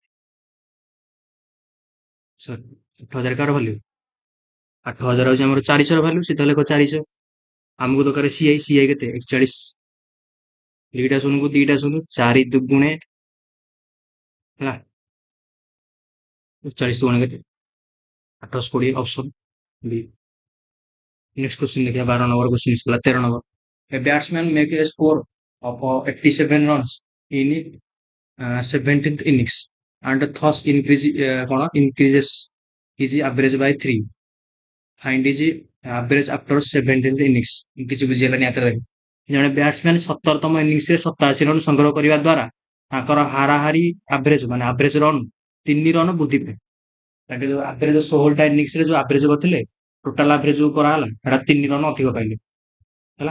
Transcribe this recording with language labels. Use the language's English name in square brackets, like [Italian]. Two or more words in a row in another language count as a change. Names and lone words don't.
[Odia] ସରି 8,000 କାହାର ଭାଲ୍ୟୁ 8,000 ହଉଛି ଆମର 400 ର ଭାଲ୍ୟୁ ସିଧା ଲେଖ 400 ଆମକୁ ଦରକାର ସିଆଇ କେତେ 41 ଦିଟା ଶୂନକୁ ଦିଟା ଶୂନ 4 ଦୁଗୁଣେ ହେଲା 41 ଦୁଗୁଣେ କେତେ 820 ଅପସନ बी। [Hindi] नेक्स्ट क्वेश्चन देखिए 12 नंबर क्वेश्चन इसका 13 नंबर [English] a batsman make a score of 87 runs in 17th innings and thus increases his average by 3 find his average after 17th innings [Odia] କିଛି ବୁଝିହେଲାନି ଆତରେ ଜଣେ ବ୍ୟାଟ୍ସମ୍ୟାନ 17ତମ ଇନିଂସରେ 87 ରନ୍ ସଂଗ୍ରହ କରିବା ଦ୍ୱାରା ତାଙ୍କର ହାରାହାରି ଆଭରେଜ ମାନେ ଆଭରେଜ ରନ୍ 3 ରନ୍ ବୃଦ୍ଧି ପାଏ। ତାଙ୍କେ ଯୋଉ ଆଭରେଜ 16ଟା ଇନିଂସରେ ଯୋଉ ଆଭରେଜ କରିଥିଲେ ଟୋଟାଲ ଆଭରେଜ ଯୋଉ କରାହେଲା ସେଟା 3 ରନ୍ ଅଧିକ ପାଇଲେ ହେଲା।